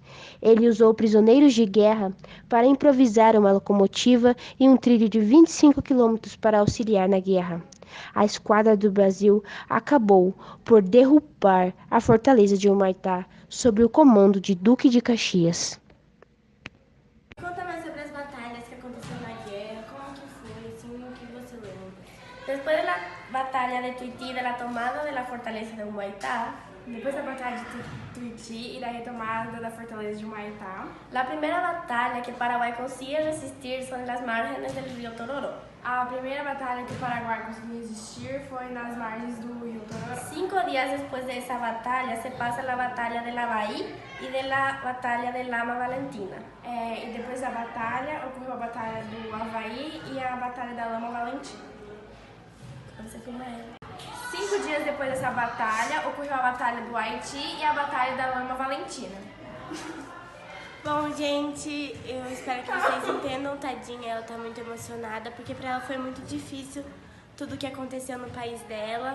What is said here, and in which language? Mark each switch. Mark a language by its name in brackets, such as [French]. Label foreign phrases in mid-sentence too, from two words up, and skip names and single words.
[Portuguese] Ele usou prisioneiros de guerra para improvisar uma locomotiva e um trilho de 25 quilômetros para auxiliar na guerra. A esquadra do Brasil acabou por derrubar a fortaleza de Humaitá sob o comando de Duque de Caxias. Conta mais sobre as batalhas que aconteceram na guerra, como que foi, assim, o que você lembra? [Spanish] Después de la batalla de Tuiutí, de la tomada de la fortaleza de Humaitá, [Portuguese] Depois da Batalha de Tuiuti e da retomada da fortaleza de Humaitá, [Spanish] la primera batalla que Paraguay consigue resistir son las márgenes del río Tororó. [Portuguese] a primeira batalha que o Paraguai conseguiu resistir foi nas margens do rio Tororó. [Spanish] 5 días después de esa batalla se pasa la batalla de Lavaí y de la batalla de Lama Valentina. [Portuguese] E depois da batalha, ocorreu a Batalha do Havaí e a Batalha da Lama Valentina. Você filma ela. 5 dias depois dessa batalha, ocorreu a Batalha do Haiti e a Batalha da Lama Valentina. Bom, gente, eu espero que vocês entendam, tadinha, ela tá muito emocionada, porque pra ela foi muito difícil tudo o que aconteceu no país dela.